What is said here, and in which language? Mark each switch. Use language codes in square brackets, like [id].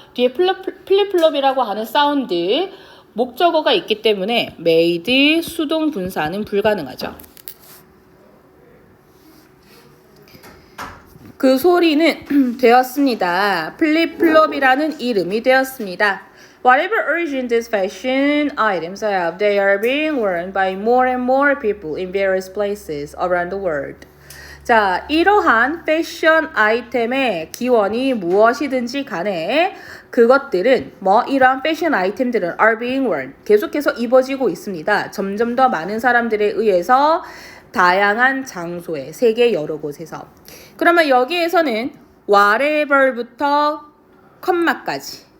[ko] 뒤에 플립플롭이라고 하는 사운드 목적어가 있기 때문에 made 수동 분사는 불가능하죠. 그 소리는 되었습니다. 플립플롭이라는 이름이 되었습니다. [en] Whatever origin these fashion items have, they are being worn by more and more people in various places around the world. [ko] 자, 이러한 패션 아이템의 기원이 무엇이든지 간에 그것들은 이러한 패션 아이템들은 [en] are being worn. [ko] 계속해서 입어지고 있습니다. 점점 더 많은 사람들에 의해서 다양한 장소에 세계 여러 곳에서. 그러면 여기에서는 whatever부터 컴마까지